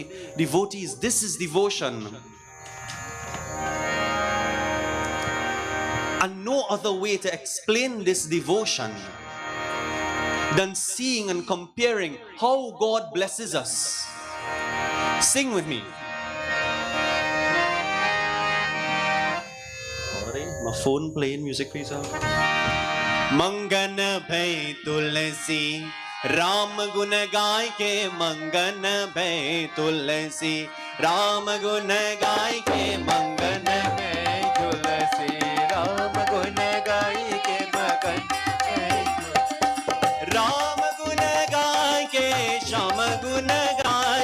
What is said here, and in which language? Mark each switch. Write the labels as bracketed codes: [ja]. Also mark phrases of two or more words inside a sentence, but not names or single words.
[en] Devotees, this is devotion. And no other way to explain this devotion than seeing and comparing how God blesses us. Sing with me. My phone playing music, please. [hi] मांगन भई तुलसी, राम गुन गाय के मांगन भई तुलसी, राम गुन गाय के मांगन भई तुलसी, राम गुन गाय के मांगन भई तुलसी, राम गुन गाय के श्याम गुन गाय